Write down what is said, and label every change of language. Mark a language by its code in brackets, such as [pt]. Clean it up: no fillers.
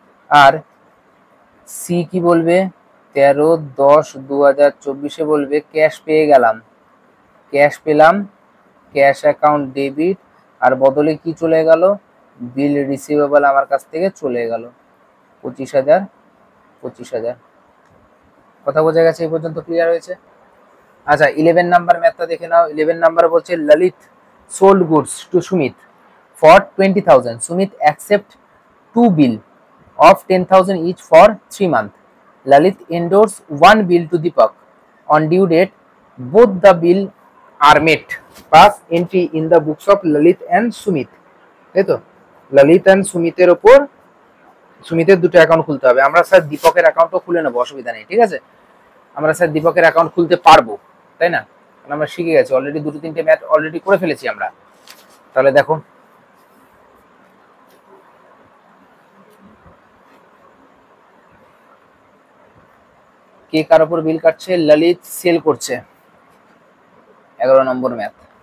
[bn] আর C কি বলবে, 13/10/2024 বলবে ক্যাশ পেয়ে গেলাম, ক্যাশ পেলাম, ক্যাশ অ্যাকাউন্ট ডেবিট, আর বদলে কি চলে গেল, বিল রিসিভেবল আমার কাছ থেকে চলে গেল 25,000, 25,000। কথা বোঝা গেছে, এই পর্যন্ত ক্লিয়ার হয়েছে? আচ্ছা, 11 নাম্বার ম্যাথটা দেখে নাও। 11 নাম্বার বলছে [en] Lalit sold goods to Sumit for 20,000. Sumit accept two bill of 10,000 each for 3 months. Lalit endorse one bill to Deepak. On due date, both the bill are met. Pass entry in the books of Lalit and Sumit. [bn] তাই তো, Lalit and সুমিতের ওপর, সুমিতের দুটো account খুলতে হবে। আমরা sir দীপকের অ্যাকাউন্টও খুলে নেবো, অসুবিধা নেই, ঠিক আছে। আমরা স্যার দীপকের অ্যাকাউন্ট খুলতে পারবো, তাই না, কারণ আমরা শিখে গেছি অলরেডি, 2-3টে ম্যাথ অলরেডি করে ফেলেছি আমরা। তাহলে দেখো, কে কার উপর বিল কাটছে, ললিত সেল করছে, 11 নম্বর ম্যাথ।